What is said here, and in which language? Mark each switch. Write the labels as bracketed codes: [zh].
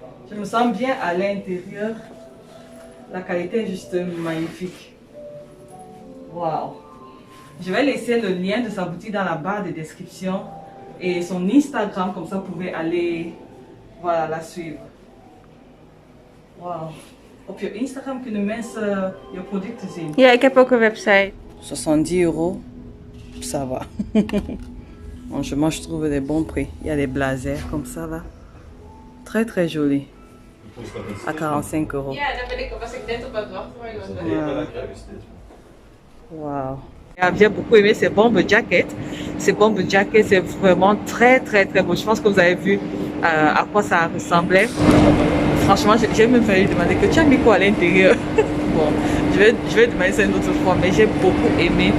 [fr] Je me sens bien à l'intérieur. La qualité est juste magnifique. Waouh. Je vais laisser le lien de sa boutique dans la barre de description et son Instagram, comme ça vous pouvez aller voilà, la suivre. Wauw. [nl] Op je Instagram kunnen mensen je producten zien. Ja, ik heb ook een website. [fr] 70 €, ça va. Franchement, je trouve des bons prix. Il y a des blazers comme ça là. Très très joli. À 45 €. [nl] Ja, daar was ik net op aan het wachten, maar Wow. Wow. [fr] J'ai beaucoup aimé ces bomber jackets. Ces bomber jackets, c'est vraiment très très très beau. Je pense que vous avez vu à quoi ça ressemblait. Franchement, j'ai même failli demander que tu as mis quoi à l'intérieur. Bon, je vais demander ça une autre fois, mais j'ai beaucoup aimé.